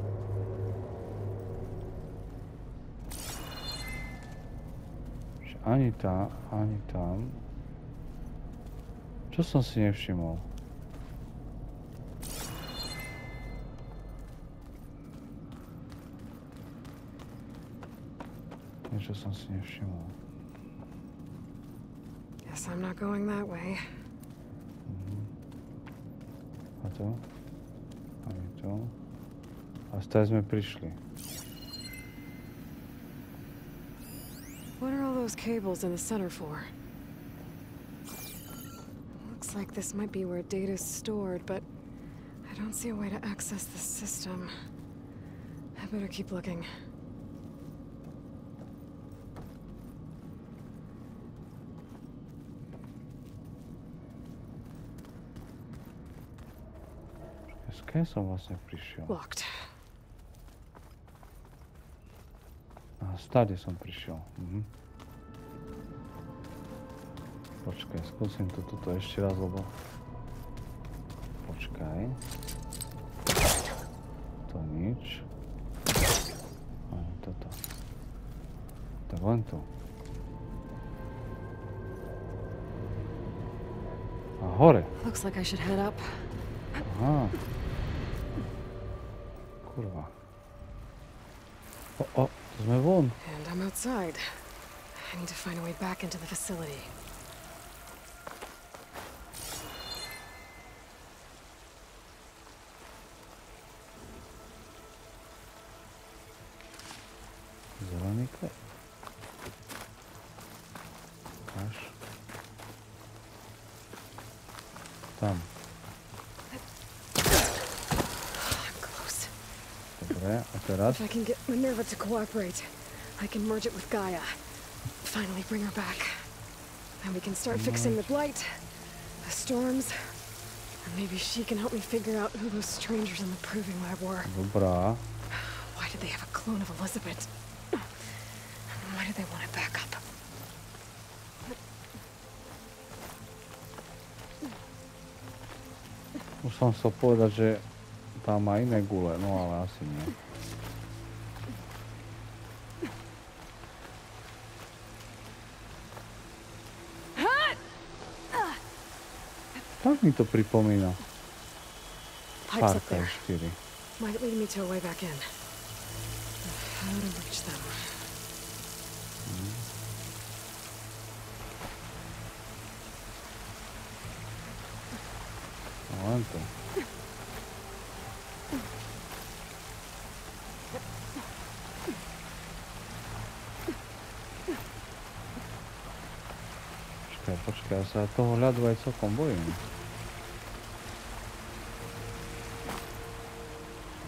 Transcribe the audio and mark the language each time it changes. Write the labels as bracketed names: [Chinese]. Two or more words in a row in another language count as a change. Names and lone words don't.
[Slovak] Ani tam, ani tam. Čo som si nevšimol? Niečo som si nevšimol. [English] Guess I'm not going that way. [Slovak] A to? Ani to? A stále sme prišli. [English] What are all those cables in the center for? Looks like this might be where data is stored, but I don't see a way to access the system. I better keep looking. [Slovak] Keď som vlastne prišiel? [English] Locked. [Slovak] Aha, stáde som prišiel. Počkaj, skúsim to tuto ešte raz, lebo... Počkaj. To nič. Ani toto. Tak len tu. A hore. [English] Looks like I should head up. [Slovak] Aha. Kurva. O, to sme von. [English] And I'm outside. I need to find a way back into the facility. [Slovak] Zelený klep. Až. Tam. Dobre, a teraz? [English] If I can get Minerva to cooperate, I can merge it with GAIA. Finally bring her back. And we can start fixing the blight, the storms, and maybe she can help me figure out who those strangers in the proving lab were. [Slovak] Dobrá. [English] Why did they have a clone of Elizabeth? Why did they want it back up? [Slovak] Už som chcel povedať, že tam má iné gule, no ale asi nie. Tak mi to pripomína. [English] Pipes up there. 4. Might lead me to a way back in. How to reach them? [Slovak] Len to. Počkaj, ja sa toho ľadu aj celkom bojím.